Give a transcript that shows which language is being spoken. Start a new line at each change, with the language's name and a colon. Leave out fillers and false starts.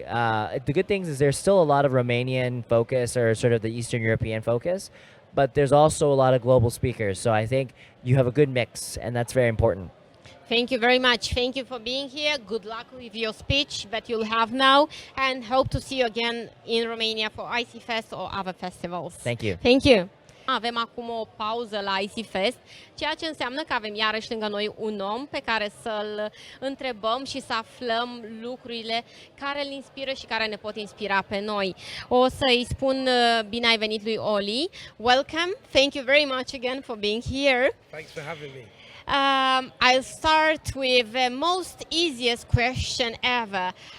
English: The good things is there's still a lot of Romanian focus or sort of the Eastern European focus, but there's also a lot of global speakers. So I think you have a good mix, and that's very important. Thank you very much. Thank you for being here. Good luck with your speech that you'll have now, and hope to see you again in Romania for ICEE Fest or other festivals. Thank you. Thank you.
Romanian: Avem acum o pauză la ICEE Fest, ceea ce înseamnă că avem iarăși lângă noi un om pe care să-l întrebăm și să aflăm lucrurile care îl inspiră și care ne pot inspira pe noi. O să-i spun bine ai venit lui Oli.
English: Welcome. Thank you very much again for being here. Thanks for having me. I'll start with the most easiest question ever.